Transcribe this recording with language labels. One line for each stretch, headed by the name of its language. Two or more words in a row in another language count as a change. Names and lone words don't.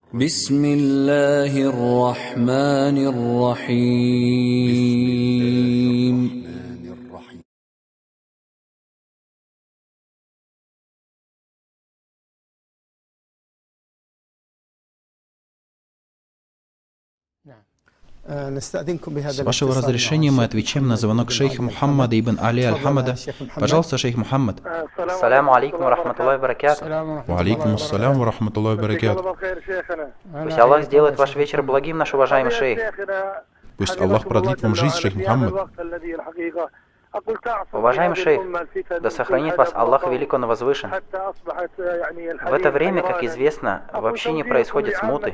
Arabic: بسم الله الرحمن الرحيم.
Russian: С вашего разрешения мы отвечаем на звонок шейха Мухаммада ибн Али Аль-Хамада. Пожалуйста, шейх Мухаммад.
Arabic: السلام عليكم ورحمة الله وبركاته. وعليكم السلام ورحمة الله وبركاته.
Russian: Пусть Аллах сделает ваш вечер благим, наш уважаемый шейх. Пусть Аллах продлит вам жизнь, шейх Мухаммад. Уважаемый шейх, да сохранит вас Аллах велик, Он возвышен. В это время, как известно, в общине происходят смуты.